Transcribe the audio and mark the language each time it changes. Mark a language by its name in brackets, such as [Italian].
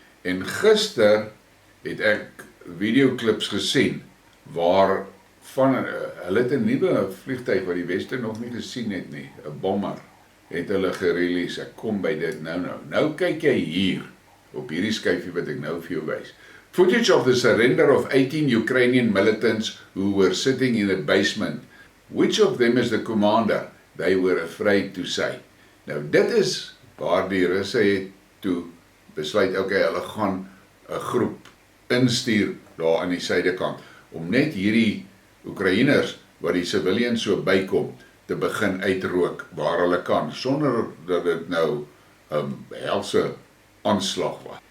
[Afrikaans] En gister het ek videoklips gesien waar hulle het 'n nuwe vliegtuig wat die Weste nog nie gesien het nie, 'n bomber, het hulle gerelease. Ek kom by dit nou. Nou kyk jy hier, op hierdie skyfie wat ek nou vir jou wys. [English] Footage of the surrender of 18 Ukrainian militants who were sitting in a basement. Which of them is the commander? They were afraid to say. [Afrikaans] Nou dit is waar die Russe het toe besluit, okay, hulle gaan 'n groep instuur daar aan die suidekant, om net hierdie Oekraïners, wat die civilians so bykom, te begin uitrook waar hulle kan, sonder dat dit nou 'n helse aanslag was.